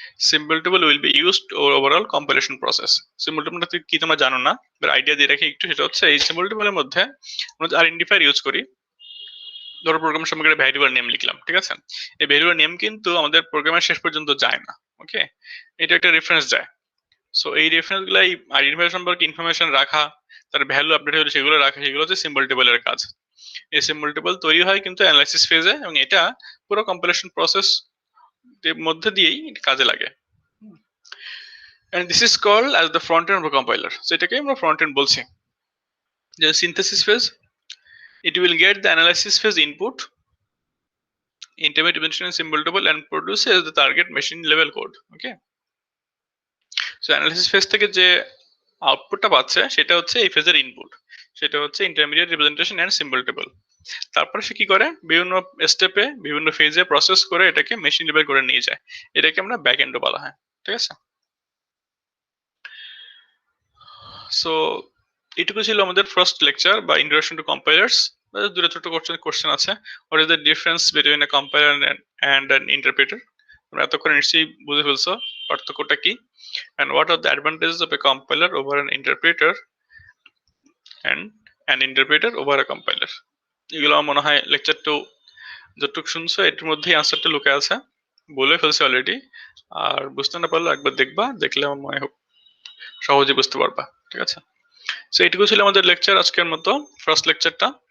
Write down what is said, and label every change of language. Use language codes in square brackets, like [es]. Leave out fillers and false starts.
[en] Symbol table will be used overall compilation process. [bn] Symbol table কি তোমরা জানো না, এবার আইডিয়া দিয়ে রাখি একটু, সেটা হচ্ছে এই সিম্বল টেবলের মধ্যে আমরা আইডেন্টিফায়ার ইউজ করি। ধরো প্রোগ্রাম সম্পর্কে ভ্যারিয়েবল নেম লিখলাম। ঠিক আছে, এই ভ্যারিয়েবল নেম কিন্তু আমাদের প্রোগ্রামের শেষ পর্যন্ত যায় না। ওকে, এটা একটা রেফারেন্স যায়। সো এই রেফারেন্স গুলাই আইডেন্টিফায়ার সম্পর্কে ইনফরমেশন রাখা, তার ভ্যালু আপডেট হলে সেগুলো রাখা, সেগুলো হচ্ছে সিম্বল টেবলের কাজ। এই সিম্বল টেবল তৈরি হয় কিন্তু অ্যানালাইসিস ফেজে, এবং এটা পুরো কম্পাইলেশন প্রসেস মধ্যে দিয়েই কাজে লাগে। [en] and this is called as the front end of a compiler. [bn] So এটাকে আমরা front end বলছি। [en] যে synthesis phase, it will get the analysis phase input, intermediate dimension and symbol table and produces the target machine level code. [bn] Okay, so analysis phase থেকে যে আউটপুটটা পাচ্ছে সেটা হচ্ছে এই ফেজের ইনপুট, সেটা হচ্ছে intermediate representation and symbol table. তারপরে সে কি করে, বিভিন্ন স্টেপে বিভিন্ন ফেজে প্রসেস করে এটাকে মেশিন লেভেল করে নিয়ে যায়, এটাকে আমরা ব্যাক এন্ড বলা হয়। ঠিক আছে, সো এটুকু ছিল আমাদের ফার্স্ট লেকচার বা ইন্ট্রোডাকশন টু কম্পাইলার্স। দুটো ছোট কোশ্চেন আছে, [en] What is the difference between a compiler and an interpreter. [bn] তোমরা এতক্ষণ নিশ্চয়ই বুঝে ফেলছো পার্থক্যটা কি, [en] and what are the advantages of a compiler over an interpreter and an interpreter over a compiler. [bn] এগুলো আমার মনে হয় লেকচার টু যতটুকু শুনছো এটার মধ্যেই আনসারটা লুকে আছে, বলে ফেলছে অলরেডি। আর বুঝতে না পারলে একবার দেখবা, দেখলে আমার মনে হোক সহজে বুঝতে পারবা। ঠিক আছে, সো এইটুকু ছিল আমাদের লেকচার আজকের মতো, ফার্স্ট লেকচারটা।